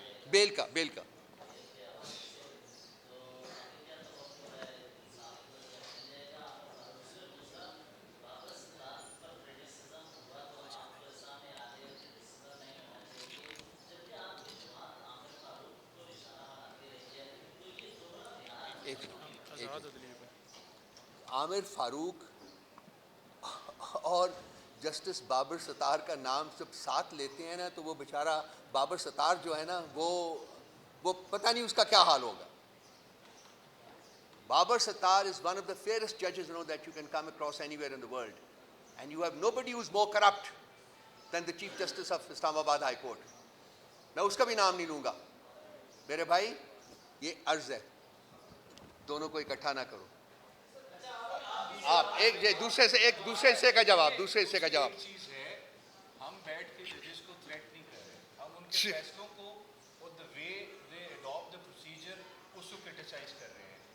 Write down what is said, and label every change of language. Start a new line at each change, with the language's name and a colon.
Urdu: بیل کا عامر فاروق اور جسٹس بابر ستار کا نام جب ساتھ لیتے ہیں نا تو وہ بیچارہ بابر ستار جو ہے نا وہ پتہ نہیں اس کا کیا حال ہوگا.
English: Babar Sattar is one of the fairest judges that you can come across anywhere in the world, and you have nobody who's more corrupt than the Chief Justice of Islamabad High Court.
Urdu: میں اس کا بھی نام نہیں لوں گا. میرے بھائی یہ عرض ہے, دونوں کو اکٹھا نہ کرو. آپ دوسرے حصے کا جواب چیز ہے, ہم بیٹھ کے ججز کو تھریٹ نہیں کر رہے, ہم ان کے فیصلوں کو اور
English: the way they adopt the procedure
Urdu: اس کو کرٹیسائز کر رہے ہیں.